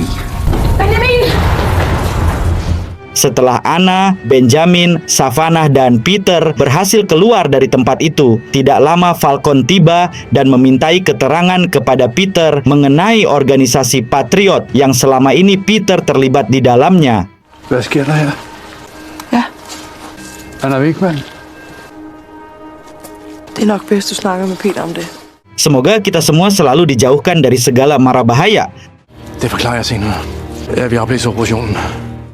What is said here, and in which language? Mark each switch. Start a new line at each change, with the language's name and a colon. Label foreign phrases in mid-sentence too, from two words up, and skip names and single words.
Indonesian: Benjamin! Setelah Anna, Benjamin, Savannah, dan Peter berhasil keluar dari tempat itu, tidak lama Falcon tiba dan memintai keterangan kepada Peter mengenai organisasi Patriot yang selama ini Peter terlibat di dalamnya.
Danish: Hvad sker der her? Ja, Anna Wigman. det er nok bedst, du snakker med Peter om det.
Indonesian: Semoga kita semua selalu dijauhkan dari segala mara bahaya.
Danish: Det forklarer jeg senere. Vi afblæser operationen.